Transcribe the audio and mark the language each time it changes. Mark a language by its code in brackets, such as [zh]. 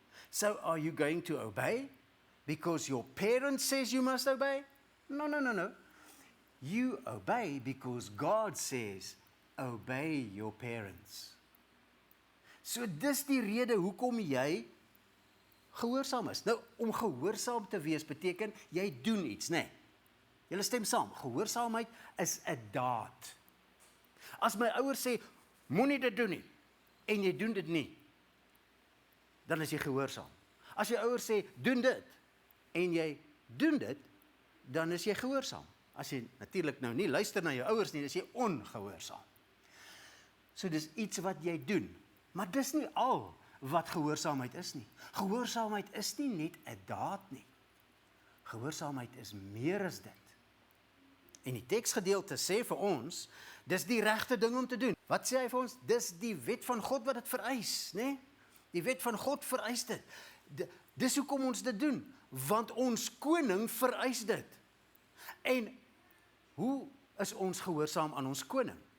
[en] So, are you going to obey because your parent says you must obey? No. You obey because God says, obey your parents. [af] So, dis die rede hoekom jy gehoorsaam is. Nou, om gehoorsaam te wees beteken, jy doen iets, né? Julle stem saam, gehoorsaamheid is 'n daad. As my ouers sê, moenie dit doen nie, en jy doen dit nie, dan is jy gehoorsaam. As jou ouers sê, doen dit, en jy doen dit, dan is jy gehoorsaam. As jy natuurlik nou nie luister na jou ouers nie, is jy ongehoorsaam. So dis iets wat jy doen, maar dis nie al wat gehoorsaamheid is nie. Gehoorsaamheid is nie net 'n daad nie. Gehoorsaamheid is meer as dit. En die teksgedeelte sê vir ons, dis die regte ding om te doen. Wat sê hy vir ons? Dis die wet van God wat dit vereis, né? Die wet van God vereis dit. Dis hoekom ons dit doen. want ons koning vereis dit. En hoe is ons gehoorsaam aan ons koning?